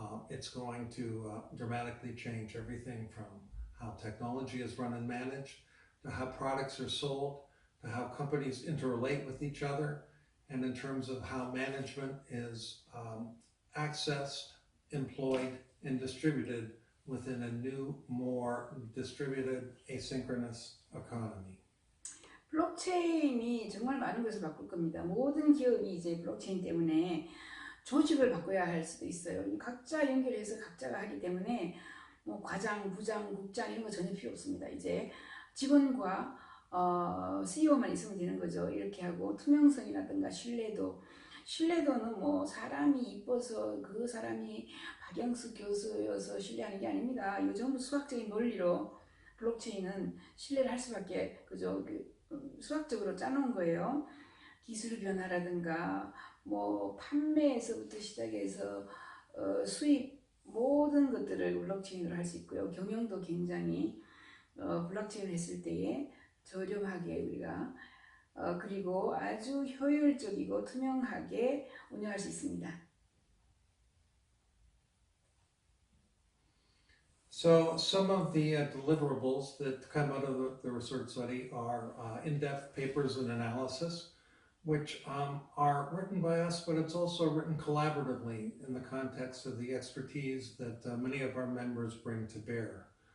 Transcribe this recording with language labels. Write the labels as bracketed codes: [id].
[en] It's going to dramatically change everything from how technology is run and managed, to how products are sold, to how companies interrelate with each other, and in terms of how management is accessed, employed, and distributed within a new, more distributed, asynchronous economy. [ko] 블록체인이 정말 많은 것을 바꿀 겁니다. 모든 기업이 이제 블록체인 때문에 조직을 바꿔야 할 수도 있어요. 각자 연결해서 각자가 하기 때문에 뭐 과장, 부장, 국장 이런 거 전혀 필요 없습니다. 이제 직원과 CEO만 있으면 되는 거죠. 이렇게 하고 투명성이라든가 신뢰도는 뭐 사람이 이뻐서 그 사람이 박영수 교수여서 신뢰하는 게 아닙니다. 이거 전부 수학적인 논리로 블록체인은 신뢰를 할 수밖에 그죠. 수학적으로 짜놓은 거예요. 기술 변화라든가 뭐 판매에서부터 시작해서 수입 모든 것들을 블록체인으로 할 수 있고요. 경영도 굉장히 블록체인을 했을 때에 저렴하게 우리가 그리고 아주 효율적이고 투명하게 운영할 수 있습니다. [en] So some of the deliverables that come out of the research study are in-depth papers and analysis, which are written by us, but it's also written collaboratively in the context of the expertise that many of our members bring to bear.